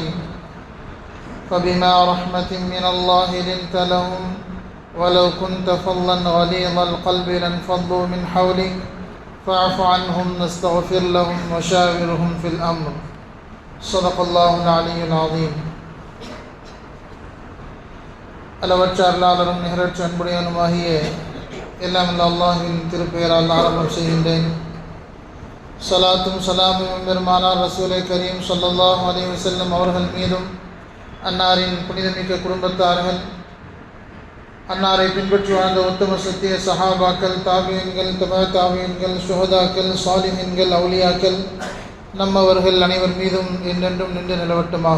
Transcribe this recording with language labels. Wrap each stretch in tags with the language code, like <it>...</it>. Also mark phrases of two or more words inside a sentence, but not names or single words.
<ar>فبما رحمة من الله لنت لهم ولو كنت فظا غليظ القلب لانفضوا من حولك فاعف عنهم نستغفر لهم وشاورهم في الأمر. صدق الله العلي العظيم.</ar> <ta>அளவற்ற அருளாளரும் நிகரற்ற அன்புடையவனுமாகிய எல்லாம் அல்லாஹ்வின் திருப்பெயரால் ஆரம்பம் செய்கின்றேன். ஸலாத்தும் ஸலாமும் பெருமானார் ரசூலே கரீம்</ta> <ar>صلى الله عليه وسلم</ar> <ta>அவர்கள் மீதும், அன்னாரின் புனிதமிக்க குடும்பத்தார்கள், அன்னாரை பின்பற்றி வாழ்ந்த உத்தம சத்திய சஹாபாக்கள், தாபியன்கள், தபா தாபியன்கள், சுஹதாக்கள், சாலிஹின்கள், அவுலியாக்கள், நம்மவர்கள் அனைவர் மீதும் என்றென்றும் நின்று நிலவட்டமாக.</ta>